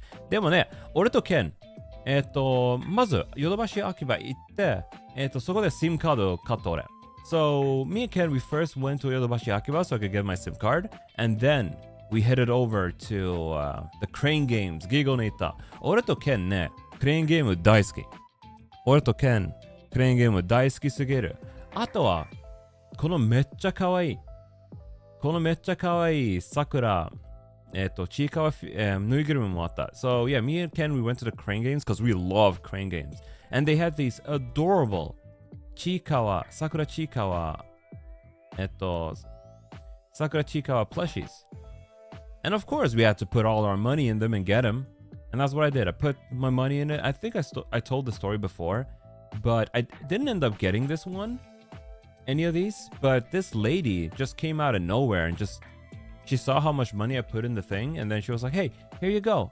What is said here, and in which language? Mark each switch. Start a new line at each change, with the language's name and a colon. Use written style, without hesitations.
Japanese: でもね、俺とケン、まず、ヨドバシ秋葉行って、そこで SIM カードを買った俺。
English: So, me and Ken, we first went to Yodobashi Akiba so I could get my SIM card. And then, we headed over to the crane games.
Japanese: ギゴに行った。俺とケンね、クレーンゲーム大好き。俺とケン、クレーンゲーム大好きすぎる。あとは、このめっちゃかわいい。このめっちゃかわいい桜、ちいかわ、ぬいぐるみもあった。
English: So yeah, me and Ken, we went to the crane games because we love crane games. And they had these adorable ちいかわ、桜ちいかわ、桜ちいかわ plushies. And of course, we had to put all our money in them and get them. And that's what I did. I put my money in it. I think I told the story before, but I didn't end up getting this one, any of these. But this lady just came out of nowhere and she saw how much money I put in the thing, and then she was like, "Hey, here you go.